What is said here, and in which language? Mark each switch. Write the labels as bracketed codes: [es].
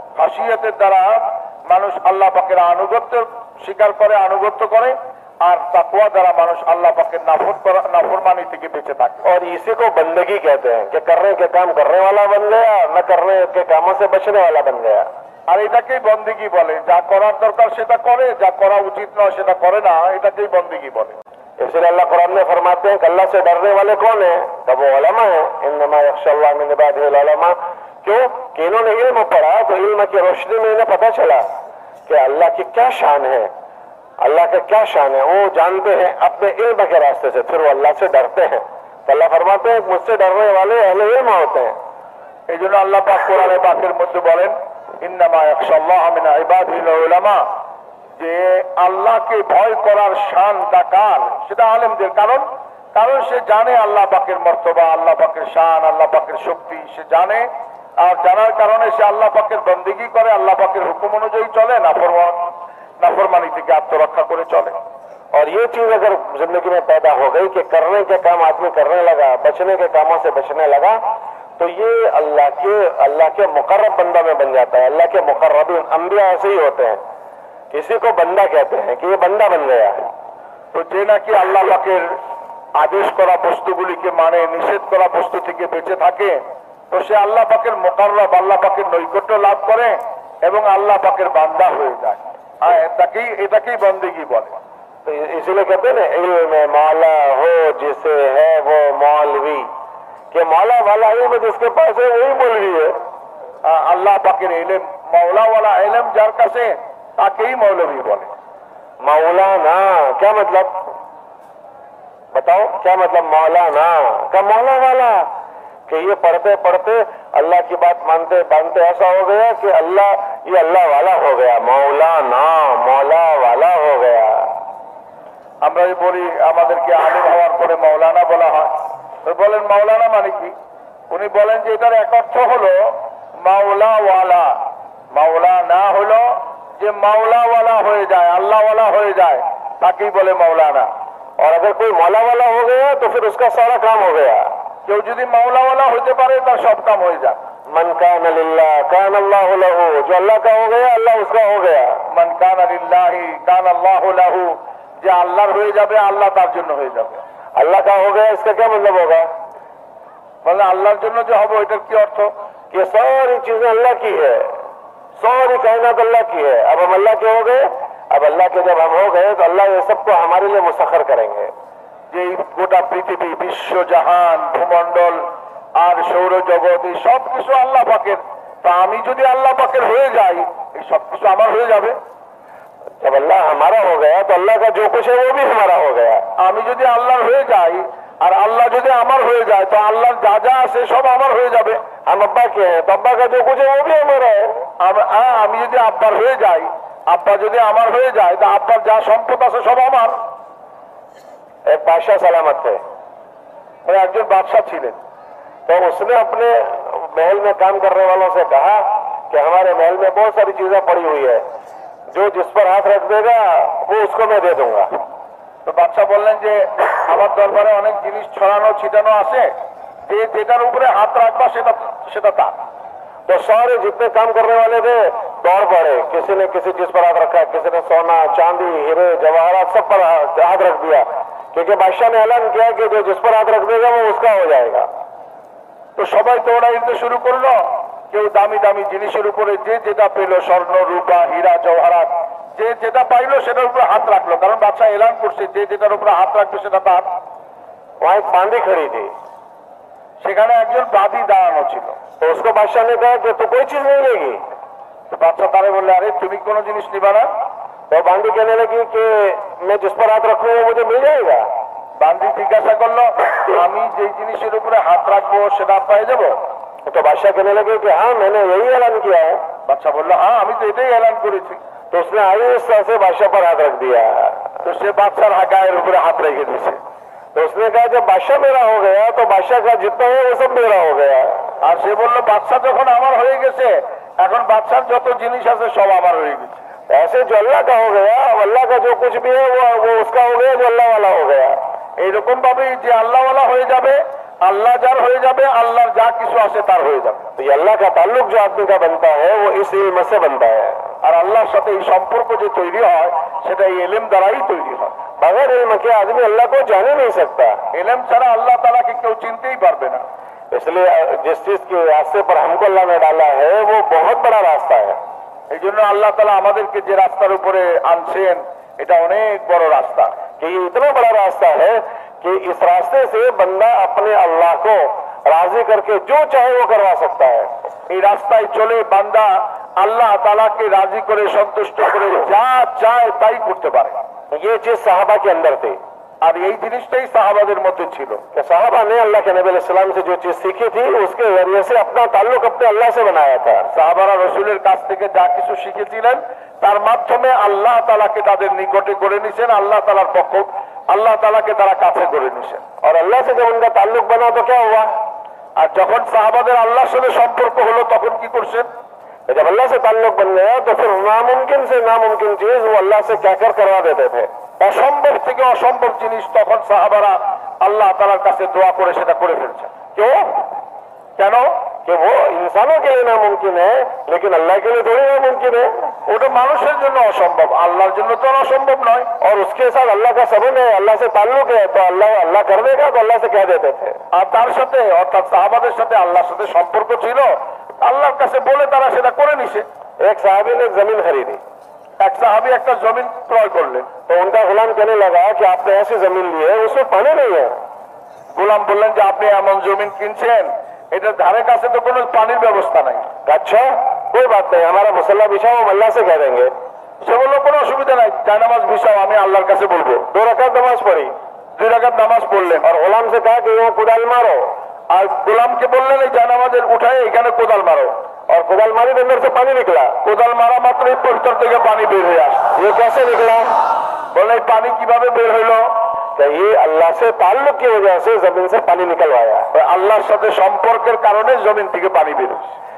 [bn] খাশিয়াতের দ্বারা মানুষ আল্লাহ পাকের আনুগত্য স্বীকার করে, আনুগত্য করে, আর তাকওয়া দ্বারা মানুষ আল্লাহ পাকের নাফরমানি থেকে বেঁচে থাকে। [hi] और इसी को बंदगी कहते हैं कि करने के काम करने वाला बन गया, न करने के कामों से बचने वाला बन गया। [bn] আর এটাকেই বন্দেগী বলে, যা করার দরকার সেটা করে, যা করা উচিত নয় সেটা করে না, এটাকেই বন্দেগী বলে। [hi] इसलिए अल्लाह कुरान में फरमाते हैं कि अल्लाह से डरने वाले कौन है? तब वो उलमा है। [ar] इन्नमा यख्शल्लाह मिन इबादिहिल उलमा। [hi] क्यों कि इन्होंने इल्म पढ़ा, तो इल्म की रोशनी में इन्हें पता चला कि अल्लाह की क्या शान है, अल्लाह का क्या शान है। वो जानते हैं अपने इल्म के रास्ते से, फिर वो अल्लाह से डरते हैं। तो अल्लाह फरमाते हैं मुझसे डरने वाले अहले इल्म होते हैं। [bn] এই জন্য আল্লাহ পাক কোরআনে পাকের মধ্যে বলেন [ar] ইন্নামা ইয়াখশাল্লাহ মিন ইবাদিহিল উলামা, [bn] যে আল্লাহকে ভয় করার শানটা কার? সেটা আলেমদের। কারণ সে জানে আল্লাহ পাকের মর্তবা, আল্লাহ পাকের শান, আল্লাহ পাকের শক্তি সে জানে, আর জানার কারণে সে আল্লাহ পাকের বন্দেগী করে, আল্লাহ পাকের হুকুম অনুযায়ী চলে, नाफरमानी থেকে আত্মরক্ষা করে চলে। [hi] और ये चीज अगर जिंदगी में पैदा हो गई कि करने के काम आदमी करने लगा, बचने के कामों से बचने लगा, तो ये अल्लाह के मुकर्रब बंदा में बन जाता है। अल्लाह के मुकर्रबीन अंबिया ऐसे ही होते हैं, किसी को बंदा कहते हैं कि ये बंदा बन गया है। [bn] তো যে নাকি আল্লাহ পাকের আদেশ করা বস্তুগুলিকে মানে, নিষেধ করা বস্তু থেকে বেঁচে থাকে, তো সে আল্লাহ পাকের মুকাররব, আল্লাহ পাকের নৈকট্য লাভ করে এবং আল্লাহ পাকের বান্দা হয়ে যায়। আর এটাকেই বন্দেগী বলে। [hi] तो इसीलिए कहते हैं ना, इल्म में मौला हो जिसे है वो मौलवी, कि मौला वाला इल्म जिसके पास है वही मौलवी है। [bn] আল্লাহ পাকের ইলম, মাওলাওয়ালা ইলম যার কাছে, তাকেই মৌলভী বলে। [hi] मौलाना क्या मतलब? बताओ क्या मतलब मौलाना का? मौला वाला, कि ये पढ़ते पढ़ते अल्लाह की बात मानते मानते ऐसा हो गया कि ये अल्लाह वाला हो गया। मौलाना मौला वाला हो गया। [bn] আমরা বলি আমাদেরকে আলিম হওয়ার পরে মাওলানা বলা হয়, তো বলেন মাওলানা মানে কি? উনি বলেন যে এটার এক অর্থ হলো মাওলাওয়ালা। মাওলানা হলো যে মাওলাওয়ালা হয়ে যায়, আল্লাহওয়ালা হয়ে যায়, তাকেই বলে মাওলানা। [hi] और अगर कोई मौला वाला हो गया तो फिर उसका सारा काम हो गया। [bn] কেউ যদি মাওলাওয়ালা হতে পারে তার সব কাম হয়ে যায়। [ar] मन कान लिल्लाह कान अल्लाहु लहू, [hi] जो अल्लाह का हो गया अल्लाह उसका हो गया। [ar] মান কানা লিল্লাহি কানা আল্লাহু লাহু, [bn] যে আল্লাহর হয়ে যাবে আল্লাহ তার জন্য হয়ে যাবে। [hi] अल्लाह का हो गया इसका क्या मतलब होगा? [bn] মানে আল্লাহর জন্য যে হবে এটার কি অর্থ? [hi] कि सारी चीजें अल्लाह की है, सारी कायनात अल्लाह की है। अब हम अल्लाह के हो गए, अब अल्लाह के जब हम हो गए तो अल्लाह ये सबको हमारे लिए मुसख्खर करेंगे। [bn] যে গোটা পৃথিবী, বিশ্ব জাহান, ভূমণ্ডল আর সৌরজগৎ, এই সব কিছু আল্লাহ পাকের। তা আমি যদি আল্লাহ পাকের হয়ে যাই, এই সব কিছু আমার হয়ে যাবে। [hi] जब अल्लाह हमारा हो गया तो अल्लाह का जो कुछ है वो भी हमारा हो गया। [bn] আমি যদি আল্লাহর হয়ে যাই আর আল্লাহ যদি আমার হয়ে যায়, তো আল্লাহর যা যা আছে সব আমার হয়ে যাবে। [hi] हम अब्बा के हैं तो अब्बा का जो कुछ है वो भी हमारा है। [bn] আমি যদি আব্বার হয়ে যাই, আব্বা যদি আমার হয়ে যায়, তো আব্বার যা সম্পদ আছে সব আমার। [hi] एक बादशाह सलामत थे, [bn] মানে একজন বাদশাহ ছিলেন। [hi] तो उसने अपने महल में काम करने वालों से कहा कि हमारे महल में बहुत सारी चीजें पड़ी हुई है, जो जिस पर हाथ रख देगा वो उसको मैं दे दूंगा। [bn] তো বাদশাহ বললেন যে আমার দরবারে অনেক জিনিস ছড়ানো ছিটানো আছে, যে যেটার উপরে হাত রাখবা সেটা তার। [hi] तो सारे जितने काम करने वाले थे दौड़ पड़े, किसी ने किसी चीज पर हाथ रखा, किसी ने सोना चांदी हीरे जवाहरात सब पर हाथ रख दिया, क्योंकि बादशाह ने ऐलान किया कि जो जिस पर हाथ रख देगा वो उसका हो जाएगा। [bn] তো সবাই দৌড়াইতে শুরু করলো, কেউ দামি দামি জিনিসের উপরে যে যেটা পেল, স্বর্ণ রূপা হীরা জওহরাত, যে যেটা পাইলো সেটার উপরে হাত রাখলো, কারণ বাদশাহ এলান করছে যে যেটার উপরে হাত রাখবে সেটা তার। [hi] वहां एक बांदी खड़ी थी, [bn] সেখানে একজন বাদী দাঁড়ানো ছিল। [hi] तो उसको बादशाह ने कहा कि तू कोई चीज नहीं लेगी। [bn] তো বাদশাহ তারে বললে, আরে তুমি কোনো জিনিস নিবা না? [hi] तो बांदी कहने लगी कि मैं जिस पर हाथ रखूंगा मुझे मिल जाएगा। [bn] বান্দি জিজ্ঞাসা করলো, আমি যে জিনিসের উপরে হাত রাখবো সেটা পেয়ে যাবো? [hi] तो बादशाह कहने लगे कि हाँ मैंने यही ऐलान किया है। [bn] বাদশাহ বললো, হ্যাঁ আমি তো এটাই এলান করেছি। [hi] तो उसने आहिस्ता से बादशाह पर हाथ रख दिया। [bn] তো সে বাদশার গায়ের উপরে হাত রেখে দিয়েছে। [hi] तो उसने कहा जब बादशाह मेरा हो गया तो बादशाह का जितना है वो सब मेरा हो गया। [bn] আর সে বললো, বাদশাহ যখন আমার হয়ে গেছে, এখন বাদশার যত জিনিস আছে সব আমার হয়ে গেছে। [hi] ऐसे जो अल्लाह का हो गया, अल्लाह का जो कुछ भी है वो उसका हो गया, जो अल्लाह वाला हो गया। [bn] এইরকম ভাবে যে আল্লাহওয়ালা হয়ে যাবে, আল্লাহ যার হয়ে যাবে, আল্লাহর যা কিছু আছে তার হয়ে যাবে। [hi] तो ये अल्लाह का ताल्लुक जो आदमी का बनता है वो इस इल्म से बनता है। [bn] আর আল্লাহর সাথে এই সম্পর্ক যে তৈরি হয় সেটা এই ইলম দ্বারাই তৈরি হয়। [hi] बगैर इल्म के आदमी अल्लाह को जान ही नहीं सकता। [bn] ইলম ছাড়া আল্লাহ তাআলাকে কেউ চিনতেই পারবে না। [hi] इसलिए जिस चीज के रास्ते पर हमको अल्लाह ने डाला है वो बहुत बड़ा रास्ता है। [bn] এই জন্য আল্লাহ তাআলা আমাদেরকে যে রাস্তার উপরে আনছেন এটা অনেক বড় রাস্তা। [hi] कि ये इतना बड़ा रास्ता है कि इस रास्ते से बंदा अपने अल्लाह को राजी करके जो चाहे वो करवा सकता है। [bn] এই রাস্তায় চলে বান্দা আল্লাহ তাআলাকে রাজি করে সন্তুষ্ট করে যা চায় তাই করতে পারে। [hi] ये चीज साहबा के अंदर थी। [bn] আর এই জিনিসটাই সাহাবাদের মধ্যে ছিল। [hi] कि साहबा ने अल्लाह के नबी अलैहिस्सलाम से जो चीज सीखी थी उसके जरिए से अपना ताल्लुक अपने अल्लाह से बनाया था। [bn] সাহাবারা রাসূলের কাছ থেকে যা কিছু শিখেছিলেন তার মাধ্যমে আল্লাহ তাআলাকে তাদের নিকটে করে নিছেন, আল্লাহ তাআলার পক্ষ আল্লাহ তাআলাকে তারা কাছে করে নিছেন। [hi] और अल्लाह से जब उनका ताल्लुक बना तो क्या हुआ? [bn] আর যখন সাহাবাদের আল্লাহর সাথে সম্পর্ক হলো তখন কি করছেন? [hi] जब अल्लाह से ताल्लुक बन गया तो फिर नामुमकिन से नामुमकिन चीज वो अल्लाह से क्या कर करवा देते थे। [bn] অসম্ভব থেকে অসম্ভব জিনিস তখন সাহাবারা আল্লাহ তাআলার কাছে দোয়া করে সেটা করে ফেলছেন। [hi] क्यों? [bn] কেন? [hi] कि वो इंसानों के लिए नामुमकिन है लेकिन अल्लाह के लिए थोड़ी नामुमकिन है। [bn] ওটা মানুষের জন্য অসম্ভব, আল্লাহর জন্য তো অসম্ভব নয়। [hi] और उसके साथ अल्लाह का सबब है, अल्लाह से ताल्लुक है तो अल्लाह कर देगा तो अल्लाह से कह देते थे। [bn] আর তার সাথে অর্থাৎ সাহাবাদের সাথে আল্লাহর সাথে সম্পর্ক ছিল, আল্লাহর কাছে বলে তারা সেটা করে নিছে। [hi] एक साहबी ने एक जमीन खरीदी [bn] এক সাহাবী একটা জমিন ক্রয় করলেন। [hi] तो उनका गुलाम कहने लगा कि आपने ऐसी जमीन ली है उसमें पानी नहीं है। [bn] গোলাম বললেন যে আপনি এমন জমিন কিনছেন এটার ধারে কাছে তো কোনো পানির ব্যবস্থা নাই। [hi] अच्छा कोई बात नहीं, हमारा मुसल्ला बिछाओ, हम अल्लाह से कह देंगे। [bn] সে বললো কোনো অসুবিধা নাই, জায়নামাজ বিছাও, আমি আল্লাহর কাছে বলবো। [hi] 2 रकात नमाज पढ़ी [bn] 2 রাকাত নামাজ পড়লেন [hi] और गुलाम से कहा कि यहाँ कुदाल मारो, [bn] আর গোলামকে বললেন এই জায়নামাজের উঠায় এখানে কোদাল মারো। [hi] और कुदाल मारी तो अंदर से पानी निकला। [bn] কোদাল মারা মাত্রই ভিতর থেকে পানি বের হয়ে আসে। [hi] ये कैसे निकला? [bn] বলে এই পানি কিভাবে বের হইলো? [hi] तो ये अल्लाह से ताल्लुक की वजह से जमीन से पानी निकलवाया। [bn] ওই আল্লাহর সাথে সম্পর্কের কারণে জমিন থেকে পানি বের হচ্ছে।